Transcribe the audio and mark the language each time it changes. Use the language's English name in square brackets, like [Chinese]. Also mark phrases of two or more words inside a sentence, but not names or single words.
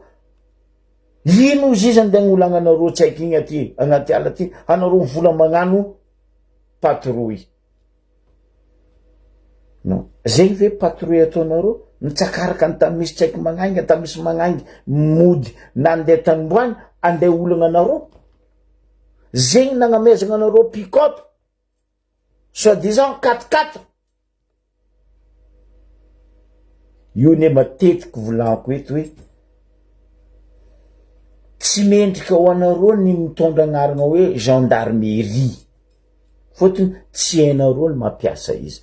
[Malagasy] Ino izy izy andeha gn'olagna anareo tsaiky igny aty, agnaty ala aty, anareo vola magnano patrouille. Non, zegny ve patrouille ataonareo? Mitsakaraka ny tamisy tsaiky magnainga, tamisy magnaingy mody nandeha tanimboany, andeha olagna anareo. Zegny nagnamezagna anareo pick-up, [French] soi-disant 4x4. [Malagasy] Io ne matetiky volaniko eto hoe tsy mendrika ho anareo ny mitondra agnarana hoe gendarmerie, fotony tsy hainareo ny mampiasa izy.